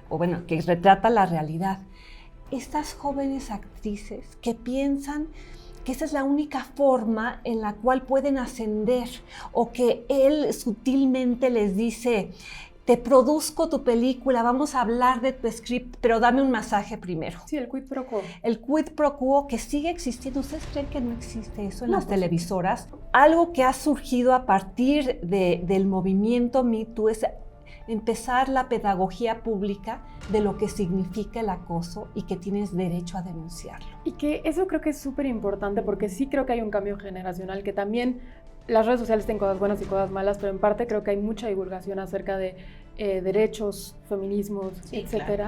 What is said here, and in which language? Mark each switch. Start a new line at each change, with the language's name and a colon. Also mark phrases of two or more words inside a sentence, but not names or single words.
Spanish: O bueno, que retrata la realidad. Estas jóvenes actrices que piensan que esa es la única forma en la cual pueden ascender, o que él sutilmente les dice: te produzco tu película, vamos a hablar de tu script, pero dame un masaje primero. Sí, el
Latin: quid pro quo.
Spanish: El
Latin: quid pro quo
Spanish: que sigue existiendo. ¿Ustedes creen que no existe eso en las televisoras? Algo que ha surgido a partir del movimiento Me Too es empezar la pedagogía pública de lo que significa el acoso y que tienes derecho a denunciarlo. Y que eso creo que es súper importante, porque sí creo que hay un cambio generacional, que también las redes sociales tienen cosas buenas y cosas malas, pero en parte creo que hay mucha divulgación acerca de derechos, feminismos, etcétera.